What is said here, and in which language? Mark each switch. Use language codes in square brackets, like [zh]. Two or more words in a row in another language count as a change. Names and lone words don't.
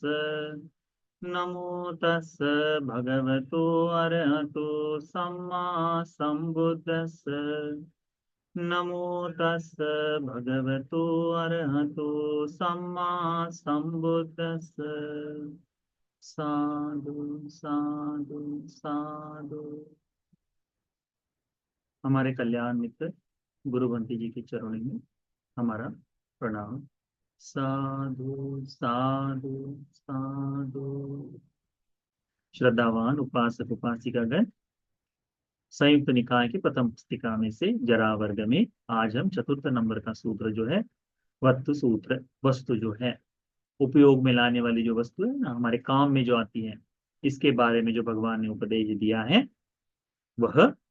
[pi] नमो तस् भगवतो अरहतो सम्मा सम्बुद्दस्स। नमो तस् भगवतो अरहतो सम्मा सम्बुद्दस्स। साधु साधु साधु। [hi] हमारे कल्याण मित्र गुरु बंटी जी के चरणों में हमारा प्रणाम। [pi] साधु साधु साधु। [hi] श्रद्धावान उपासक उपासिकागण, संयुक्त निकाय की प्रथम पुस्तिका में से जरा वर्ग में आज हम चतुर्थ नंबर का सूत्र जो है वस्तु सूत्र, वस्तु जो है उपयोग में लाने वाली जो वस्तु है ना, हमारे काम में जो आती है, इसके बारे में जो भगवान ने उपदेश दिया है वह